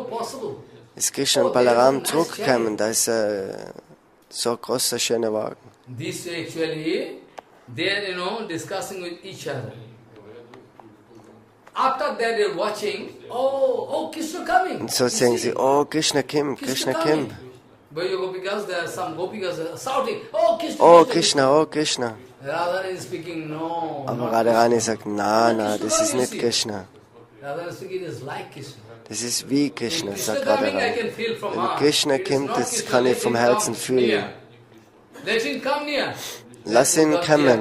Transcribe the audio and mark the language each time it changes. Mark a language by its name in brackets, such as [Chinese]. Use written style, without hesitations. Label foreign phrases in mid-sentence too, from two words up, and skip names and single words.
[German] Ist Krishna und Balaram zurückgekommen, da ist so ein großer, schöner Wagen. Und so sagen sie, oh, Krishna Kim, Krishna Kim. Oh, Krishna, oh, Krishna. Aber Radharani sagt, na, das ist nicht Krishna. Das ist wie Krishna, sagt Radharani. Wenn Krishna kommt, das kann ich vom Herzen fühlen. Lass ihn kommen.